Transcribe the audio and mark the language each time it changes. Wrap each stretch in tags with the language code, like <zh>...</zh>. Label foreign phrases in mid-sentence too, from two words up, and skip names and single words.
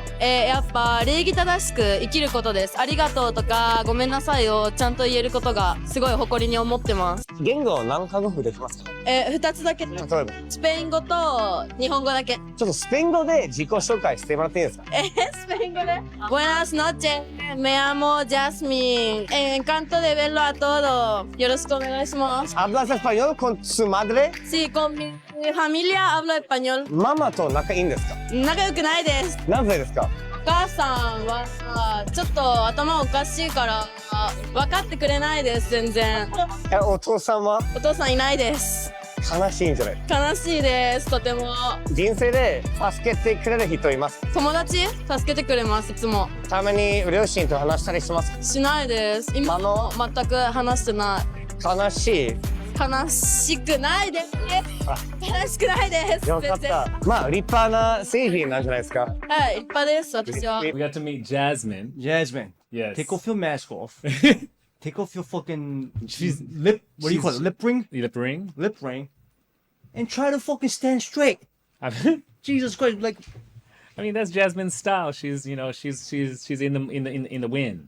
<ja>やっぱ礼儀正しく生きることです。ありがとうとかごめんなさいをちゃんと言えることがすごい誇りに思ってます。言語何カ国できますか？ 2つだけ。例えばスペイン語と日本語だけ。ちょっとスペイン語で自己紹介してもらっていいですか？</ja> <es>スペイン語で Buenas noches, me llamo Jasmine. Encanto de verlo a todo.</es> <ja>よろしくお願いします。</ja> <es>¿Hablas español con su madre? Sí, con mi familia hablo español.</es> <ja>ママと仲いいんですか？仲良くないです。なぜですか？お母さんはちょっと頭おかしいから分かってくれないです。全然。お父さんはお父さんいないです。悲しいんじゃない？悲しいです。とても。人生で助けてくれる人います？友達助けてくれます。いつも。たまに両親と話したりしますか？しないです。今も全く話してない。悲しい。悲しくないです。悲しくないです。よかった。まあ立派な成人なんじゃないですか？はい、立派です。私は。</ja> <en>We got to meet Jasmine. Jasmine, Yes. take off your mask off. Take off your fucking lip. What do you call it? Lip ring? Lip ring. Lip ring. And try to fucking stand straight. Jesus Christ! Like, I mean, that's Jasmine's style. She's, you know, she's in the wind.</en>